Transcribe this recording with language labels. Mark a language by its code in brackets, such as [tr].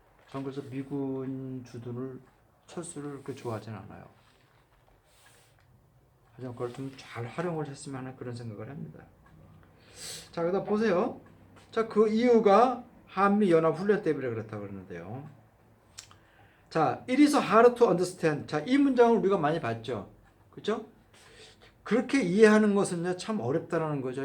[ko] 전 그래서 미군 주둔을 철수를 그렇게 좋아하진 않아요. 하지만 그걸 좀 잘 활용을 했으면 하는 그런 생각을 합니다. 자, 그다음 보세요. 자, 그 이유가 한미 연합 훈련 때문에 그렇다고 그러는데요. [en] 자, it is hard to understand. [ko] 자, 이 문장을 우리가 많이 봤죠. 그렇죠? 그렇게 이해하는 것은요, 참 어렵다라는 거죠.